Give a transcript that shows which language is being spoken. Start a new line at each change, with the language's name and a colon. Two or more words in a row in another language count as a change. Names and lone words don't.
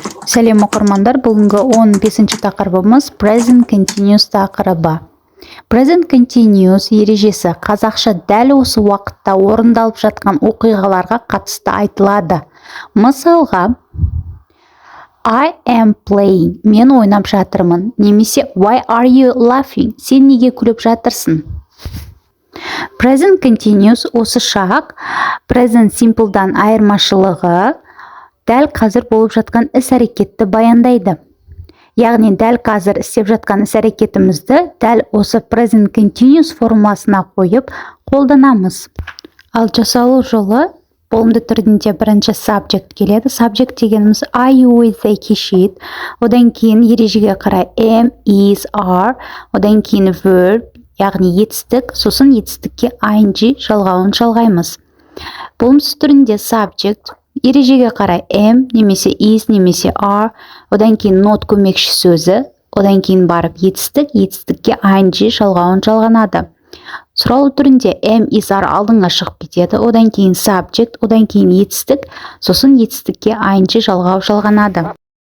Kazakh: Сәлем оқырмандар, бүгінгі 15-ші тақырыбымыз
English: present continuous
Kazakh: тақырыбы.
English: Present continuous
Kazakh: ережесі қазақша дәл осы уақытта орындалып жатқан оқиғаларға қатысты айтылады. Мысалға,
English: I am playing,
Kazakh: мен ойнап жатырмын, немесе
English: why are you laughing,
Kazakh: сен неге күліп жатырсың.
English: Present continuous
Kazakh: осы шақ
English: present simple'дан
Kazakh: айырмашылығы дәл қазір болып жатқан іс-әрекетті баяндайды. Яғни дәл қазір істеп жатқан іс-әрекетімізді дәл осы
English: present continuous
Kazakh: формуласына қойып қолданамыз. Ал жасалу жолы болымды түрінде бірінші subject келеді. Subject дегеніміз
English: I, you, they,
Kazakh: кешейді. Одан кейін ережеге қарай
English: am, is, are.
Kazakh: Одан кейін verb, яғни етістік, сосын етістікке ing жалғауын жалғаймыз. Болымсыз түрінде subject ережеге қарай am, немесе is, немесе are. Одан кейін not көмекші сөзі. Одан кейін барып етістік, етістікке ing жалғауын жалғанады. Сұраулы түрінде
English: am, is, are
Kazakh: алдыңға шығып кетеді. Одан кейін subject, одан кейін етістік, сосын етістікке ing жалғау жалғанады.